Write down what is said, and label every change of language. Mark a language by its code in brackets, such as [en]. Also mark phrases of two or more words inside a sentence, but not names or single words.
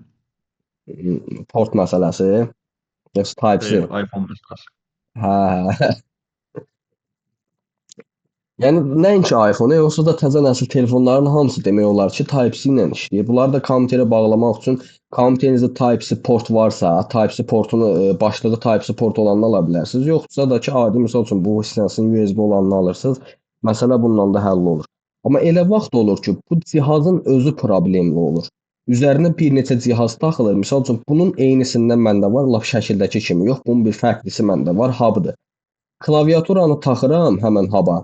[az] yəni port məsələsi. Yoxsa Type-C. Deyil, iPhone məsələsi. Hə. Yəni nəinki iPhone, yoxsa da təzə nəsil telefonların hamısı demək olar ki, Type-C ilə işləyir. Bunları da kompüterə bağlamaq üçün kompüterinizdə Type-C port varsa, Type-C portunu başlığı Type-C port olanını ala bilərsiniz. Yoxsa da ki, adi misal üçün bu hissəsinin USB olanını alırsınız. Məsələ bununla da həll olur. Amma elə vaxt olur ki, bu cihazın özü problemli olur. Üzərinə bir neçə cihaz taxılır. Misal üçün bunun eynisindən məndə var, lap şəkildəki kimi. Yox, bunun bir fərqlisi məndə var, hubdır. Klaviaturanı taxıram həmin haba.